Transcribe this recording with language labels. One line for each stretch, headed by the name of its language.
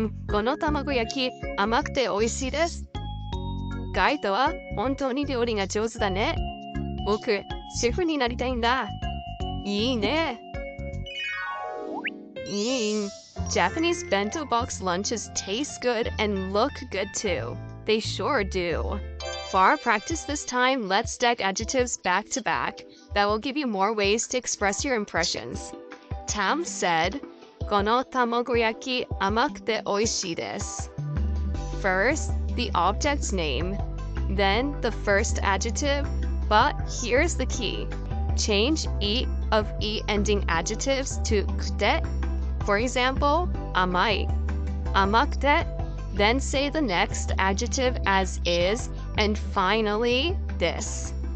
Japanese: この卵焼き、甘くて美味しいです。ガイドは本当に料理が上手だね。僕、シェフになりたいんだ。いいね。
English: Japanese bento box lunches taste good and look good too. They sure do. For our practice this time, let's stack adjectives back to back. That will give you more ways to express your impressions. Tam said,
Japanese: この卵焼き甘くて美味しいです.
English: First, the object's name, then the first adjective, but here's the key. Change e of e ending adjectives to kute. For example, amai, amakute, then say the next adjective as is, and finally, this.